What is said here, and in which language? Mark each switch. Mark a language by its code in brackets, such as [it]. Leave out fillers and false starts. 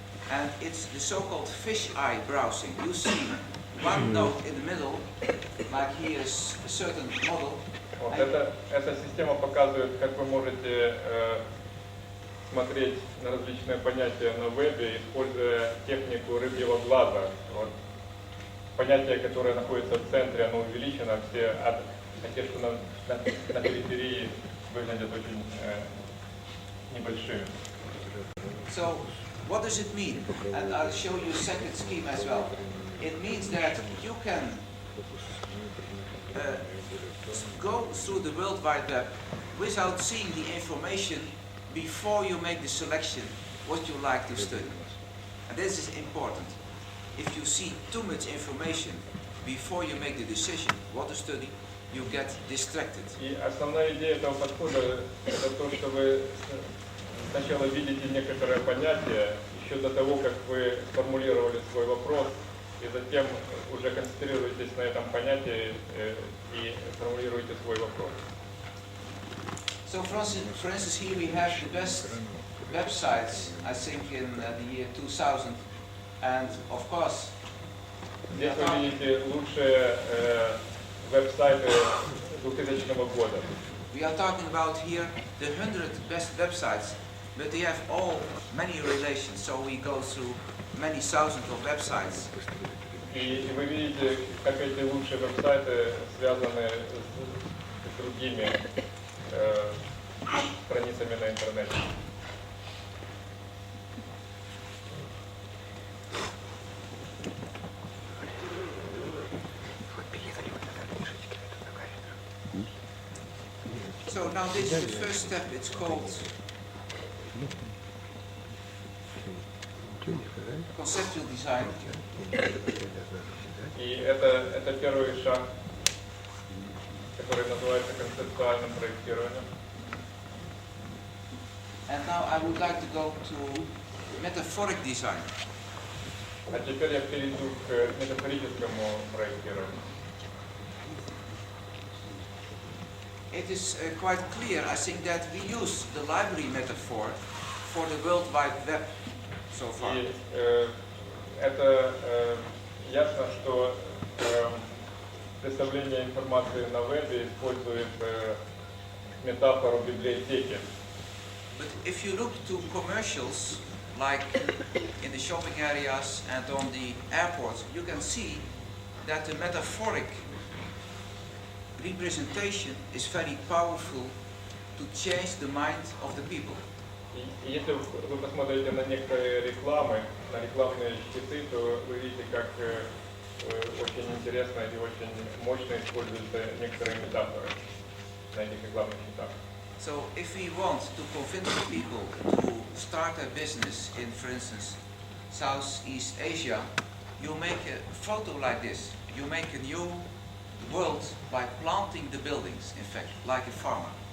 [en] And it's the so-called fish-eye browsing. You see one node in the middle, like here is a certain model. [ru] Вот эта система показывает, как вы можете смотреть на различные понятия на вебе, используя технику рыбьего глаза. Вот. Понятие, которое находится в центре, оно увеличено, а те, что на периферии, выглядят очень небольшими. [en] So, what does it mean? And I'll show you a second scheme as well. It means that you can go through the World Wide Web without seeing the information before you make the selection what you like to study. And this is important. If you see too much information before you make the decision what to study, you get distracted. [ru] И основная идея этого подхода – это то, что вы сначала видите некоторое понятие еще до того, как вы сформулировали свой вопрос, и затем уже концентрируетесь на этом понятии и формулируете свой вопрос. [en] So, for instance, here we have the best websites, I think, in the year 2000, and of course. [ru] Здесь вы видите лучшие веб-сайты 2000 года. [en] We are talking about here the 100 best websites, but they have all many relations, so we go through many thousands of websites. [ru] И вы видите, как эти лучшие веб-сайты связаны с другими страницами на интернете. [en] So now this is the first step, it's called conceptual design. [ru] И это первый шаг, который называется концептуальным проектированием. [en] And now I would like to go to metaphoric design. [ru] А теперь я перейду к метафорическому проектированию. [en] It is quite clear, I think, that we use the library metaphor for the World Wide Web so far. [ru] И это ясно, что представление информации на вебе использует метафору библиотеки. [en] But if you look to commercials, like in the shopping areas and on the airports, you can see that the metaphoric representation is very powerful to change the mind of the people. [ru] И если вы посмотрите на некоторые рекламы, на рекламные щиты, то вы видите, как очень интересно и очень мощно используются некоторые метафоры на этих рекламных щитах. [en] So if we want to convince the people to start a business in, for instance, Southeast Asia, you make a photo like this. You make a new world by planting the buildings, in fact, like a farmer.